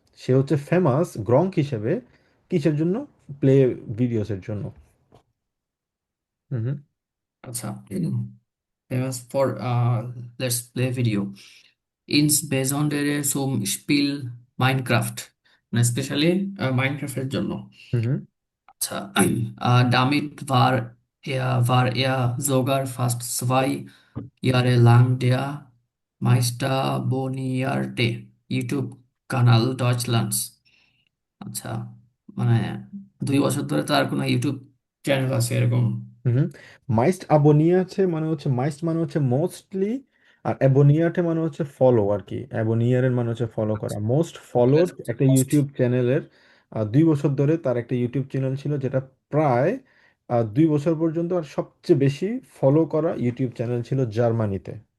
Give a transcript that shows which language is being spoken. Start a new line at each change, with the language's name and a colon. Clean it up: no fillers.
Bangla: সে হচ্ছে ফেমাস গ্রঙ্ক হিসেবে কিসের জন্য? প্লে ভিডিওসের জন্য। হুম হুম। আচ্ছা, famous for let's play video
German: ইনসবেজন্ডেরে সুম স্পিল
Bangla: Minecraft, মানে স্পেশালি মাইনক্রাফটের জন্য। হুম হুম।
German: আচ্ছা, damit war er sogar fast 2 Jahre lang der meistabonnierte YouTube-Kanal Deutschlands।
Bangla: আচ্ছা, মানে 2 বছর ধরে তার কোনো ইউটিউব চ্যানেল আছে এরকম। হুম। মাইস্ট আবোনিয়াছে মানে হচ্ছে, মাইস্ট মানে হচ্ছে মোস্টলি, আর অ্যাবোনিয়াটে মানে হচ্ছে ফলো আর কি, অ্যাবোনিয়ারের মানে হচ্ছে ফলো করা। আচ্ছা, মোস্ট ফলোড একটা মোস্ট। ইউটিউব চ্যানেলের 2 বছর ধরে তার একটা ইউটিউব চ্যানেল ছিল, যেটা প্রায় 2 বছর পর্যন্ত আর সবচেয়ে বেশি ফলো করা ইউটিউব চ্যানেল ছিল জার্মানিতে।